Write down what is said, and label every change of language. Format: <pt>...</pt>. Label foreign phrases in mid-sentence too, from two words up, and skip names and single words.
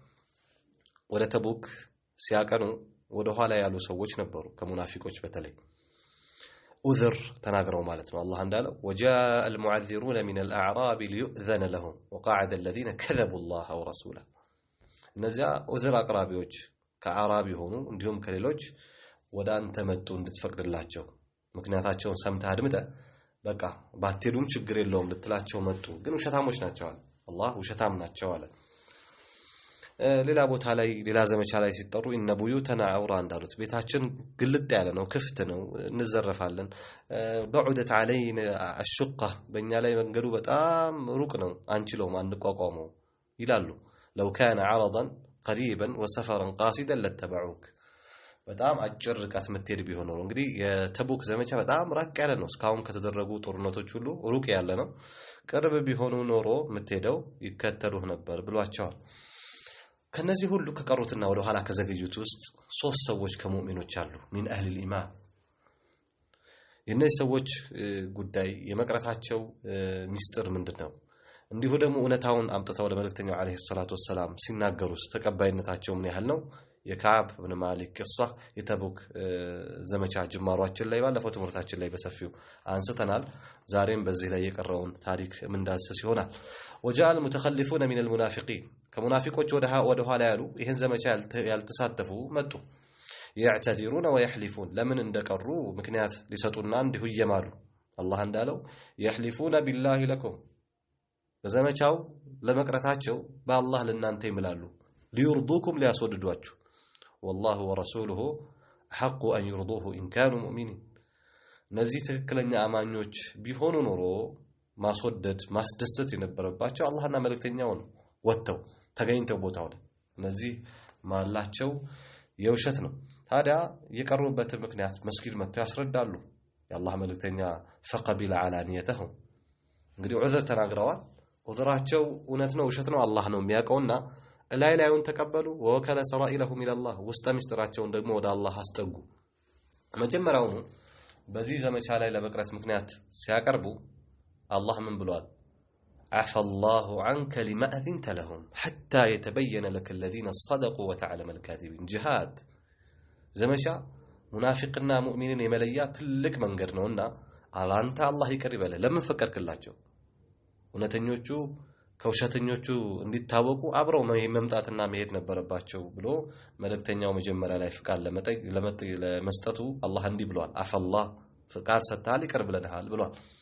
<am>ወደ ተቡክ ሲያቀኑ ወደ ኋላ ያሉ ሰዎች ነበሩ ከሙናፊቆች በተለይ ኡዝር ተናግረው ማለት ነው አላህ እንዳለው</am> <ar>وجاء المعذرون من الاعراب ليؤذن لهم وقعد الذين كذبوا الله ورسوله</ar> <am>እነዚያ ኡዝር አቅራቢዎች ከአራቢ ሆኑ እንዲሁም ከሌሎች ወደ አንተ መጡ እንድትፈቅድላቸው ምክንያታቸውን ሰምተህ አድምጠ በቃ ባትሄዱም ችግር የለውም ልትላቸው መጡ ግን ውሸታሞች ናቸው አላህ ውሸታም ናቸው አለ ሌላ ቦታ ላይ ሌላ ዘመቻ ላይ ሲጠሩ እነ</am> <ar>بيوتنا عورة</ar> <am>እንዳሉት ቤታችን ግልጥ ያለ ነው ክፍት ነው እንዘረፋለን</am> <ar>بعدت علينا الشقه</ar> <am>በእኛ ላይ መንገዱ በጣም ሩቅ ነው አንችለውም አንቋቋመው ይላሉ</am> <ar>لو كان عرضا قريبا وسفرا قاصدا</ar> <am>لاتبعوك በጣም አጭር ርቀት መትሄድ ቢሆን ነው እንግዲህ የተቡክ ዘመቻ በጣም ራቅ ያለ ነው እስካሁን ከተደረጉ ጦርነቶች ሁሉ ሩቅ ያለ ነው ቅርብ ቢሆኑ ኖሮ መትሄደው ይከተሉህ ነበር ብሏቸዋል ከነዚህ ሁሉ ከቀሩትና ወደ ኋላ ከዘገዩት ውስጥ ሶስት ሰዎች ከሙእሚኖች አሉ</am> <ar>من اهل الايمان</ar> <am>የነዚህ ሰዎች ጉዳይ የመቅረታቸው ሚስጥር ምንድነው? እንዲሁ ደግሞ እውነታውን አምጥተው ለመልእክተኛው</am> <ar>عليه الصلاة والسلام</ar> <am>ሲናገሩስ ተቀባይነታቸው ምን ያህል ነው? የካዕብ ኢብኑ ማሊክ ቂሷ የተቡክ ዘመቻ ጅማሯችን ላይ ባለፈው ትምህርታችን ላይ በሰፊው አንስተናል። ዛሬም በዚህ ላይ የቀረውን ታሪክ ምንዳስስ ይሆናል።</am> <ar>وجاء المتخلفون من المنافقين</ar> <am>ከሙናፊቆች ወደ ኋላ ያሉ ይሄን ዘመቻ ያልተሳተፉ መጡ።</am> <ar>يعتذرون ويحلفون</ar> <am>ለምን እንደቀሩ ምክንያት ሊሰጡና እንዲሁ ይማሉ። አላህ እንዳለው</am> <ar>يحلفون بالله لكم</ar> <am>በዘመቻው ለመቅረታቸው በአላህ ለናንተ ይምላሉ። ليرضوكم ሊያስወድዷችሁ</am> <ar>والله ورسوله حق أن يرضوه إن كانوا مؤمنين</ar> <am>እነዚህ ትክክለኛ አማኞች ቢሆኑ ኖሮ ማስወደድ ማስደሰት የነበረባቸው አላህና መልእክተኛው ነው ወጥተው ተገኝተው ቦታው ላይ እነዚህ ማላቸው የውሸት ነው። ታዲያ የቀሩበት ምክንያት መስጊድ መጥተው ያስረዳሉ። የአላህ መልእክተኛ</am> <ar>فقبل علانيتهم</ar> <am>እንግዲህ ዑዝር ተናግረዋል። ዑዝራቸው እውነት ነው ውሸት ነው አላህ ነው የሚያውቀውና ላይላዩን ተቀበሉ።</am> <ar>ووكل سرائرهم إلى الله</ar> <am>ውስጥ ምስጥራቸውን ደግሞ ወደ አላህ አስጠጉ። መጀመሪያው በዚህ ዘመቻ ላይ ለመቅረት ምክንያት ሲያቀርቡ አላህ ምን ብሏል?</am> <ar>عفى الله عنك لما أذنت لهم حتى يتبين لك الذين صدقوا وتعلم الكاذبين جهاد</ar> <am>ዘመቻ ሙናፊቅና ሙእሚንን የመለያ ትልቅ መንገድ ነውና አላንተ አላህ ይቅር ይበለ ለምን ፈቀድክላቸው? እውነተኞቹ ከውሸተኞቹ እንዲታወቁ አብረው መምጣትና መሄድ ነበረባቸው ብሎ መልእክተኛው መጀመሪያ ላይ ፍቃድ ለመስጠቱ አላህ እንዲህ ብሏል። አፈላህ ፍቃድ ሰጥተሃል ይቅር ብለናል ብሏል።</am>